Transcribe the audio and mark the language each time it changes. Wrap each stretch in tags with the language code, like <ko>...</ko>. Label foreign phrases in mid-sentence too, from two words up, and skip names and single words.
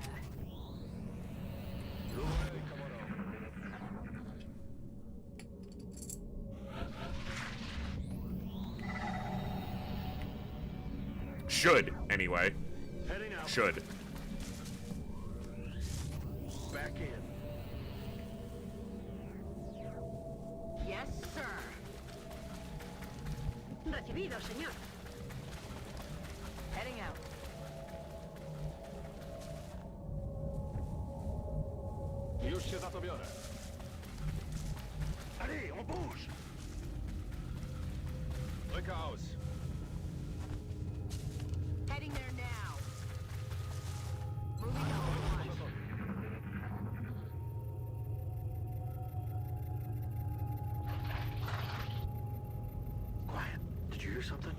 <en>Should, anyway. Heading out. Should. Back in. Yes, sir.</en> <es>Recibido, señor.</es> <en>Heading out.</en> <pl>Już się za to biorę.</pl> <fr>Allez, on bouge.</fr> <de>Rücke aus.</de> <en>Heading there now. Moving on. Quiet. Did you hear something?</en>